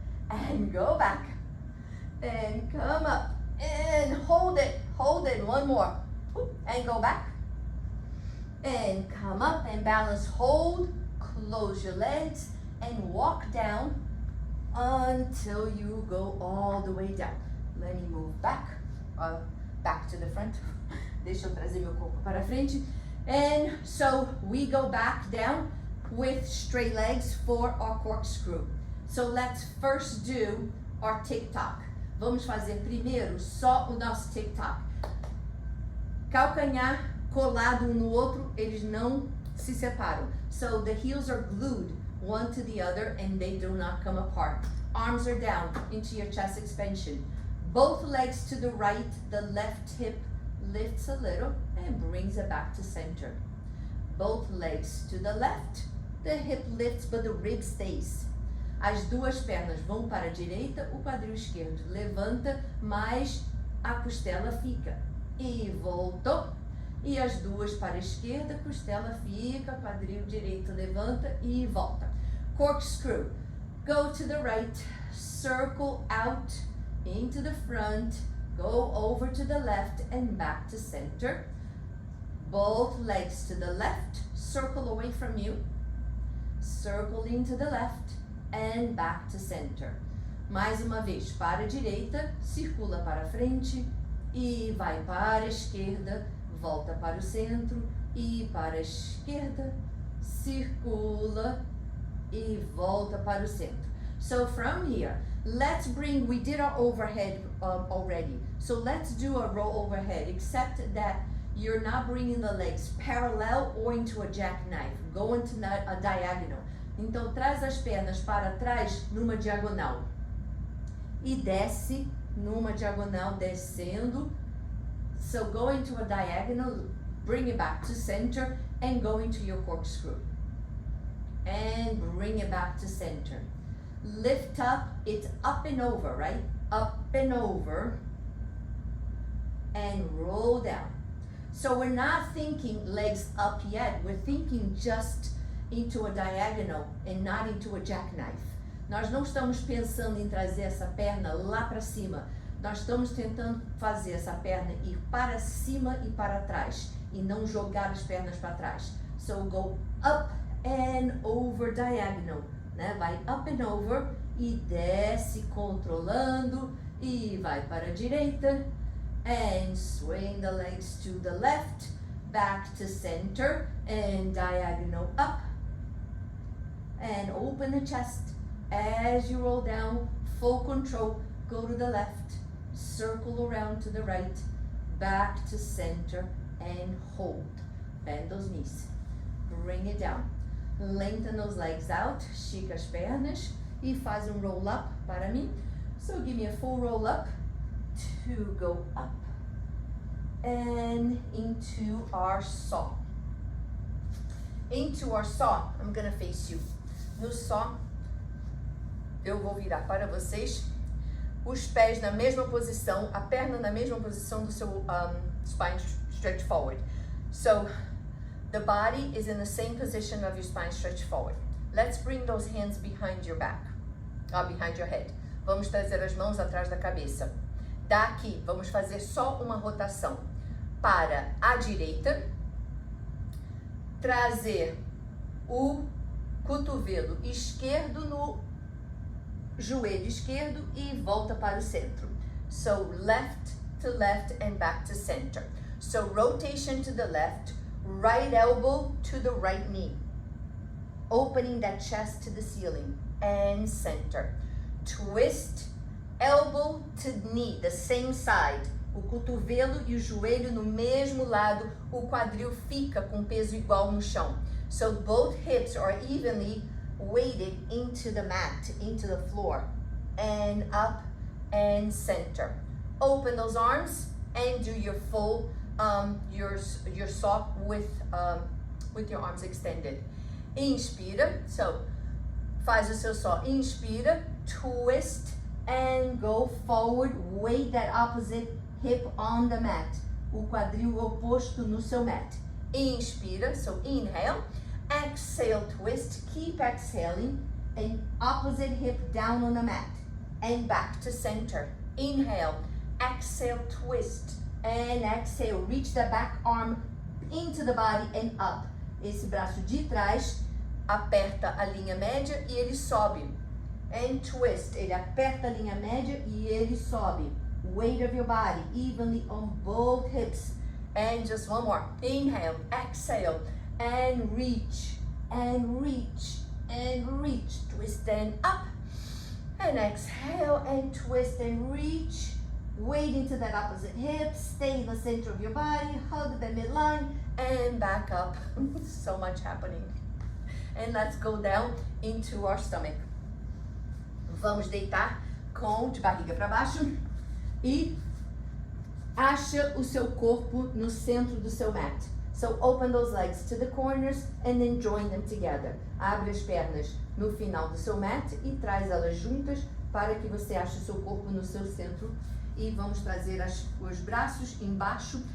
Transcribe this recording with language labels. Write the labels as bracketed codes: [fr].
[en] And go back. And come up and hold it. Hold it. One more. And go back. And come up and balance. Hold. Close your legs and walk down until you go all the way down. Let me move back. Back to the front. [pt] Deixa eu trazer meu corpo para frente. [en] And so we go back down with straight legs for our corkscrew. So let's first do our tick-tock. [pt] Vamos fazer primeiro só o nosso tick-tock. Calcanhar colado um no outro, eles não se separam. [en] So the heels are glued one to the other and they do not come apart. Arms are down into your chest expansion. Both legs to the right, the left hip lifts a little and brings it back to center. Both legs to the left, the hip lifts but the rib stays. [pt] As duas pernas vão para a direita, o quadril esquerdo levanta, mas a costela fica. E voltou. E as duas para a esquerda, costela fica, quadril direito levanta e volta. [en] Corkscrew. Go to the right, circle out into the front, go over to the left and back to center. Both legs to the left, circle away from you, circle into the left and back to center. [pt] Mais uma vez, para a direita, circula para a frente e vai para a esquerda, volta para o centro e para a esquerda, circula e volta para o centro. [en] So from here, we did our overhead already. So let's do a roll overhead, except that you're not bringing the legs parallel or into a jackknife. Go into a diagonal. [pt] Então traz as pernas para trás numa diagonal. E desce numa diagonal, descendo. [en] So go into a diagonal, bring it back to center and go into your corkscrew. And bring it back to center. Lift up, it's up and over, right? Up and over and roll down. So we're not thinking legs up yet, we're thinking just into a diagonal and not into a jackknife. [pt] Nós não estamos pensando em trazer essa perna lá para cima. Nós estamos tentando fazer essa perna ir para cima e para trás e não jogar as pernas para trás. [en] So go up and over diagonal. Né? Vai up and over [pt] e desce controlando e vai para a direita [en] and swing the legs to the left, back to center and diagonal up and open the chest as you roll down, full control, go to the left, circle around to the right, back to center and hold. Bend those knees, bring it down. Lengthen those legs out, [pt] estica as pernas e faz roll up para mim. [en] So give me a full roll up to go up and into our saw. Into our saw, I'm gonna face you. [pt] No saw, eu vou virar para vocês, os pés na mesma posição, a perna na mesma posição do seu spine stretch forward. [en] So the body is in the same position of your spine stretched forward. Let's bring those hands behind your back, behind your head. [pt] Vamos trazer as mãos atrás da cabeça. Daqui, vamos fazer só uma rotação para a direita, trazer o cotovelo esquerdo no joelho esquerdo e volta para o centro. [en] So left to left and back to center. So rotation to the left, right elbow to the right knee, opening that chest to the ceiling and center. Twist, elbow to knee, the same side. [pt] O cotovelo e o joelho no mesmo lado, o quadril fica com peso igual no chão. [en] So both hips are evenly weighted into the mat, into the floor, and up and center. Open those arms and do your full your sock with your arms extended. [pt] Inspira, [en] so [pt] Faz o seu só. Inspira, [en] twist, and go forward. Weight that opposite hip on the mat. [pt] O quadril oposto no seu mat. Inspira, [en] so inhale. Exhale, twist. Keep exhaling. And opposite hip down on the mat. And back to center. Inhale. Exhale, twist. And exhale. Reach the back arm into the body and up. [pt] Esse braço de trás aperta a linha média e ele sobe. [en] And twist. [pt] Ele aperta a linha média e ele sobe. [en] Weight of your body evenly on both hips. And just one more. Inhale, exhale, and reach, and reach, and reach. Twist and up. And exhale and twist and reach. Weight into that opposite hip. Stay in the center of your body. Hug the midline and back up. So much happening. And let's go down into our stomach. [pt] Vamos deitar de barriga para baixo e acha o seu corpo no centro do seu mat. [en] So open those legs to the corners and then join them together. [pt] Abre as pernas no final do seu mat e traz elas juntas para que você ache o seu corpo no seu centro. E vamos trazer os braços embaixo.